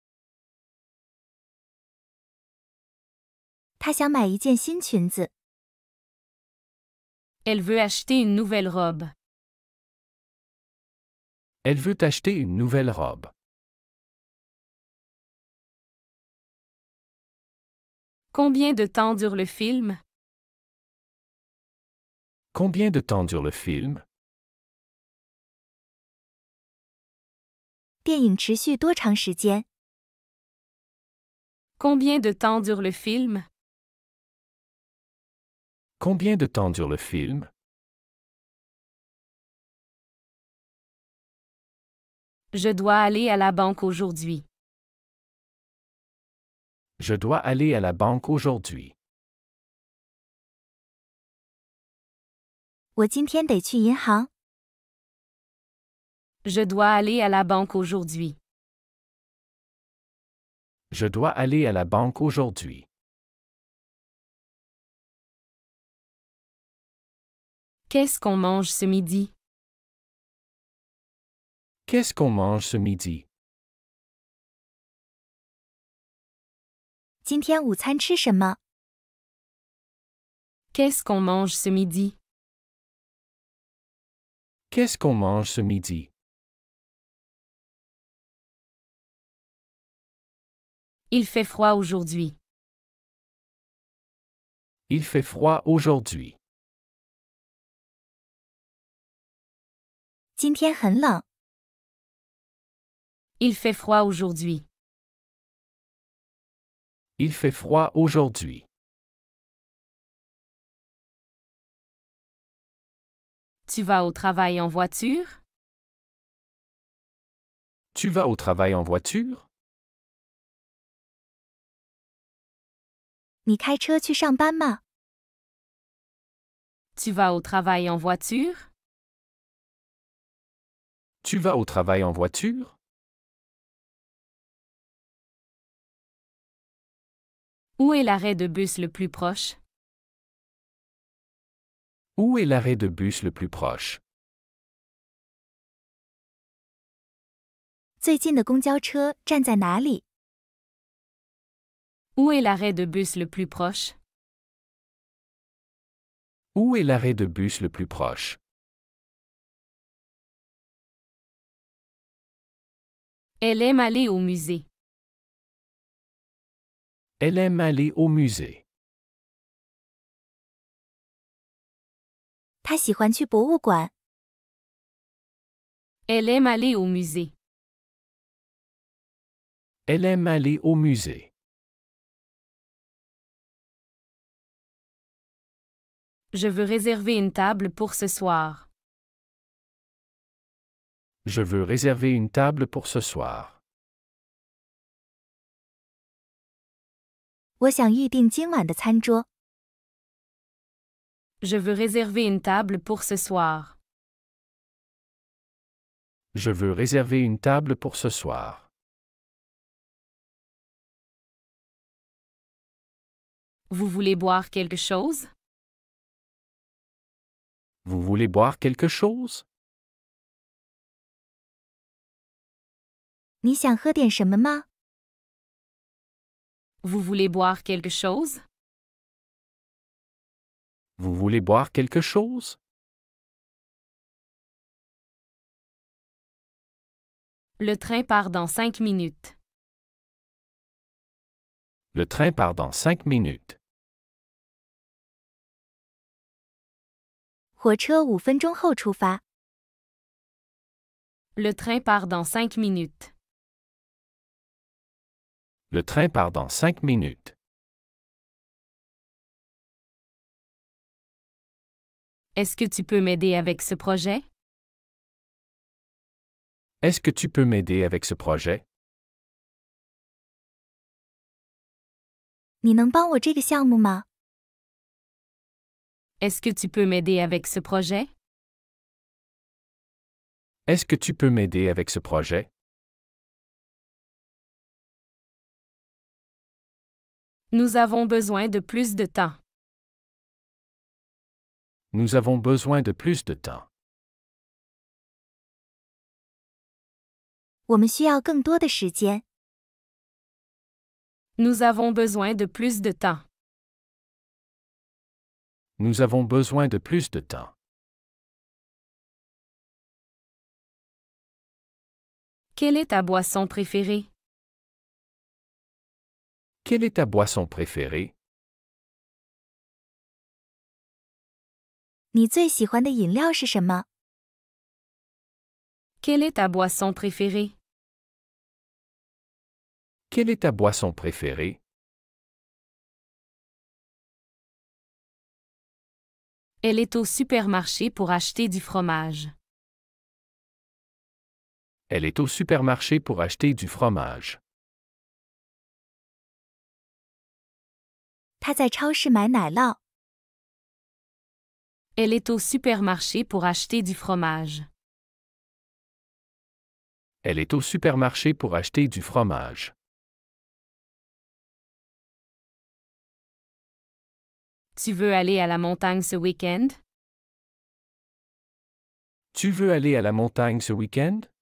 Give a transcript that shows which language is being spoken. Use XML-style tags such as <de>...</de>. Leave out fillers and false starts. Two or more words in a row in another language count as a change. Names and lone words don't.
<zh>他想买一件新裙子。</zh> <fr>Elle veut acheter une nouvelle robe. Elle veut acheter une nouvelle robe. Combien de temps dure le film? Combien de temps dure le film?</fr> <zh>电影持续多长时间？</zh> <fr>Combien de temps dure le film? Combien de temps dure le film? Je dois aller à la banque aujourd'hui. Je dois aller à la banque aujourd'hui.</fr> <zh>我今天得去银行。</zh> <fr>Je dois aller à la banque aujourd'hui. Je dois aller à la banque aujourd'hui. Qu'est-ce qu'on mange ce midi? Qu'est-ce qu'on mange ce midi?</fr> <zh>今天午餐吃什么？</zh> <fr>Qu'est-ce qu'on mange ce midi? Qu'est-ce qu'on mange ce midi? Il fait froid aujourd'hui. Il fait froid aujourd'hui.</fr> <zh>今天很冷。</zh> <fr>Il fait froid aujourd'hui. Il fait froid aujourd'hui. Tu vas au travail en voiture? Tu vas au travail en voiture?</fr> <zh>你开车去上班吗？</zh> <fr>Tu vas au travail en voiture? Tu vas au travail en voiture? Où est l'arrêt de bus le plus proche? Où est l'arrêt de bus le plus proche?</fr> <zh>最近的公交车站在哪里？</zh> <fr>Où est l'arrêt de bus le plus proche? Où est l'arrêt de bus le plus proche? Elle aime aller au musée. Elle aime aller au musée.</fr> <zh>他喜欢去博物馆。</zh> <fr>Elle aime aller au musée. Elle aime aller au musée. Je veux réserver une table pour ce soir. Je veux réserver une table pour ce soir.</fr> <zh>我想预订今晚的餐桌。</zh> <fr>Je veux réserver une table pour ce soir. Je veux réserver une table pour ce soir. Vous voulez boire quelque chose? Vous voulez boire quelque chose?</fr> <zh>你想喝点什么吗？</zh> <fr>Vous voulez boire quelque chose? Vous voulez boire quelque chose? Le train part dans 5 minutes. Le train part dans 5 minutes.</fr> <zh>火车5分钟后出发。</zh> <fr>Le train part dans 5 minutes. Le train part dans 5 minutes. Est-ce que tu peux m'aider avec ce projet? Est-ce que tu peux m'aider avec ce projet?</fr> <zh>你能帮我这个项目吗？</zh> <fr>Est-ce que tu peux m'aider avec ce projet? Est-ce que tu peux m'aider avec ce projet? Nous avons besoin de plus de temps. Nous avons besoin de plus de temps.</fr> <zh>我们需要更多的时间。</zh> <fr>Nous avons besoin de plus de temps. Nous avons besoin de plus de temps. Quelle est ta boisson préférée? Quelle est ta boisson préférée?</fr> <zh>你最喜欢的饮料是什么？</zh> <fr>Quelle est ta boisson préférée? Quelle est ta boisson préférée? Elle est au supermarché pour acheter du fromage. Elle est au supermarché pour acheter du fromage.</fr> <zh>他在超市买奶酪。</zh> <fr>Elle est au supermarché pour acheter du fromage. Elle est au supermarché pour acheter du fromage. Tu veux aller à la montagne ce week-end? Tu veux aller à la montagne ce week-end?</fr>